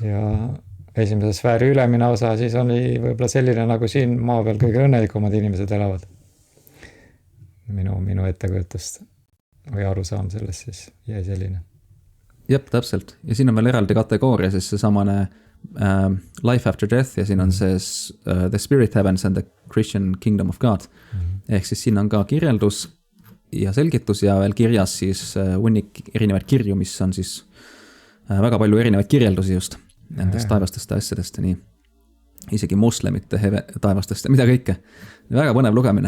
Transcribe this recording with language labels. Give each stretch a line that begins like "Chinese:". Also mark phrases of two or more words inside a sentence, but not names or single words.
Estonian: Ja esimese sfääri ülemine osa siis oli võib-olla selline nagu siin maa peal kõige õnnelikumad inimesed elavad. Minu ettekujutust või arusaam sellest siis jäi selline. Jep, täpselt. Ja siin on veel eraldi kategooria, siis see samane Life After Death ja siin on see The Spirit Heavens and the Christian Kingdom of God. Ehk siis siin on ka kirjeldus ja selgitus ja veel kirjas siis hunnik erinevaid kirju, mis on siis väga palju erinevaid kirjeldusi just nendest taevastest asjadest ja nii. Isegi moslemite taevastest ja mida kõike. Väga põnev lugemine.